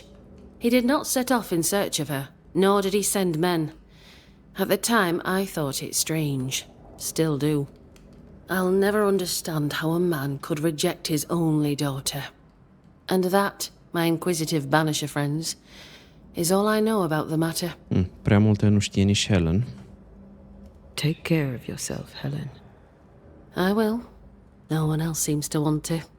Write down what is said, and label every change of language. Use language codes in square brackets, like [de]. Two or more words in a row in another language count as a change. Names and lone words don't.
[en] He did not set off in search of her, nor did he send men. At the time, I thought it strange. Still do. I'll never understand how a man could reject his only daughter. And that, my inquisitive Banisher friends, is all I know about the matter. [ro] Prea multe nu știe nici Helen. [en] Take care of yourself, Helen. I will. No one else seems to want to.